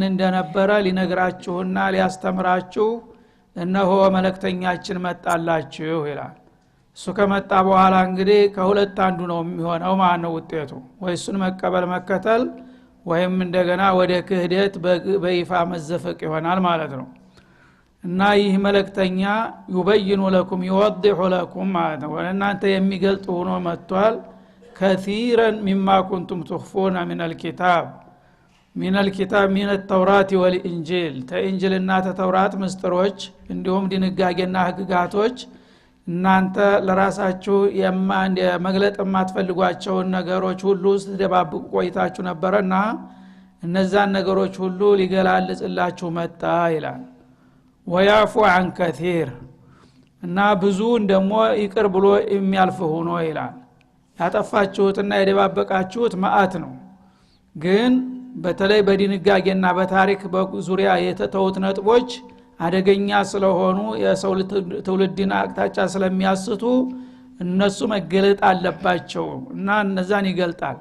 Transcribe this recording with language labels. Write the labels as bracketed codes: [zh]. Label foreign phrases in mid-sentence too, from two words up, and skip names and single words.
[am] እንደነበረ ሊነግራችሁና ሊያስተምራችሁ እነሆ መልእክተኛችን መጣላችሁ ይላል እሱ ከመጣ በኋላ እንግዲህ ከሁለት አንዱ ነው የሚሆነው ማለት ነው ውጤቱ ወይ እሱን መቀበል መከተል ወይም እንደገና ወደ ክህደት በይፋ መዘፈቅ ይሆናል ማለት ነው እና ይህ መልእክተኛ [ar] ይبين لكم يوضح لكم [am] ማለት ነው እናንተ የሚገልጥ ሆኖ መጥቷል [ar] كثيرا مما كنتم تخفون من الكتاب من التوراة والإنجيل [am] ተኢንጂልና ተተውራት ምስጥሮች እንዲሁም ድንጋጌና ህግጋቶች እናንተ ለራሳችሁ መግለጥ የማትፈልጓቸው ነገሮች ሁሉ ስትደባብቁ ቆይታችሁ ነበርና እነዛን ነገሮች ሁሉ ሊገላልጽላችሁ መጣ ይላል ويعفو [ar] عن كثير [am] እና ብዙ ደግሞ ይቅር ብሎ የሚያልፍ ሆኖ ይላል ያጠፋችሁትና የደባበቃችሁት ማአት ነው ግን በተለይ በድንጋጌና በታሪክ በዙሪያ የተተውት ነጥቦች አደገኛ ስለሆኑ የሰው ትውልድና አቅጣጫ ስለሚያስቱ እነሱ መገለጥ አለባቸው እና እነዛን ይገልጣል